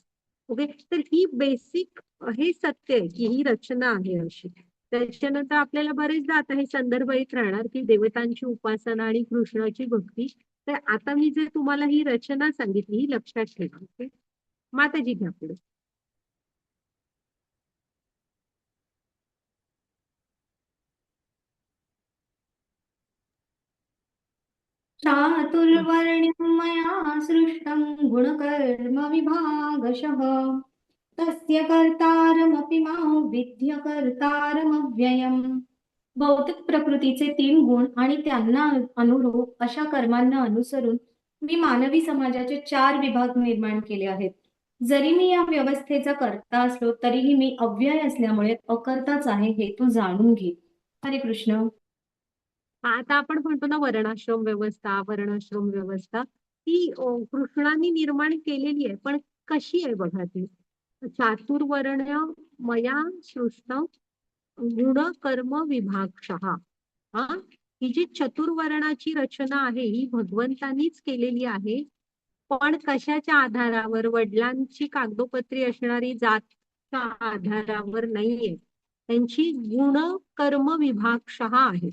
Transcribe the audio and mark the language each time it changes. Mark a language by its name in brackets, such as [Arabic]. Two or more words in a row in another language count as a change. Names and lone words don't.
[Marathi] ओके, तर ही बेसिक हे सत्य आहे की ही रचना आहे अशी. त्याच्यानंतर आपल्याला बरेचदा आता हे संदर्भ येत राहणार की देवतांची उपासना आणि कृष्णाची भक्ती. तर आता मी जे तुम्हाला ही रचना सांगितली ही लक्षात ठेवा. ओके, माताजी घ्या पुढे. [Sanskrit] चातुर्वर्ण्यं मया सृष्टं गुणकर्मविभागशः तस्य कर्तारमपि मां विद्य कर्तारमव्ययम्. [Marathi] भौतिक प्रकृतीचे 3 गुण आणि त्यांना अनुरूप अशा कर्मांना अनुसरून मी मानवी समाजाचे 4 विभाग निर्माण केले आहेत. जरी मी या व्यवस्थेचा कर्ता असलो तरीही मी अव्यय असल्यामुळे अकर्ताच आहे हे तू जाणून घे. [Sanskrit] हरे कृष्ण. [Marathi] आता आपण म्हणतो ना वर्णाश्रम व्यवस्था, वर्णाश्रम व्यवस्था ही कृष्णांनी निर्माण केलेली आहे. पण कशी आहे बघा ती. [Sanskrit] चातुर्वर्ण्य मया सृष्ट गुण कर्म विभागशः. [Marathi] हा, ही जी चतुर्वर्णाची रचना आहे ही भगवंतानीच केलेली आहे. पण कशाच्या आधारावर? वडिलांची कागदोपत्री असणारी जातच्या आधारावर नाहीये. त्यांची [Sanskrit] गुण कर्म विभागशः [Marathi] आहे.